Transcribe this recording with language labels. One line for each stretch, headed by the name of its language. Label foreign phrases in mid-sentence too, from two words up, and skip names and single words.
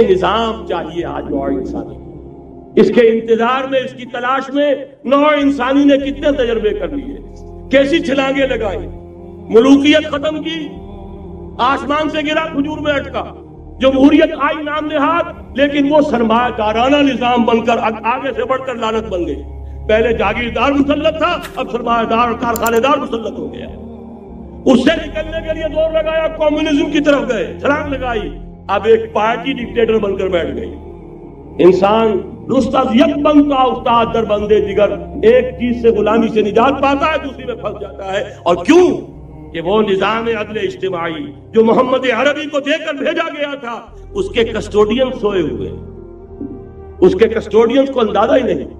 Urdu: یہ نظام چاہیے آج نوع انسانی۔ اس کے انتظار میں، اس کی تلاش میں نوع انسانی نے کتنے تجربے کر لیے، کیسی چھلانگیں لگائی، ملوکیت ختم کی، آسمان سے گرا کھجور میں اٹکا، جمہوریت آئی نام نہاد، لیکن وہ سرمایہ دارانہ نظام بن کر آگے سے بڑھ کر لعنت بن گئی۔ پہلے جاگیردار مسلط تھا، اب سرمایہ دار اور کارخانے دار مسلط ہو گیا۔ اس سے نکلنے کے لیے دور لگایا، کمیونزم کی طرف گئے، چھلانگ لگائی، اب ایک پارٹی ڈکٹیٹر بن کر بیٹھ گئی۔
Persian: انسان رست از یک بند کا استاد در بندے دیگر،
Urdu: ایک چیز سے غلامی سے نجات پاتا ہے، دوسری میں پھنس جاتا ہے۔ اور کیوں؟ کہ وہ نظام عدل اجتماعی جو محمد عربی کو دے کر بھیجا گیا تھا، اس کے کسٹوڈین سوئے ہوئے، اس کے کسٹوڈین کو اندازہ ہی نہیں۔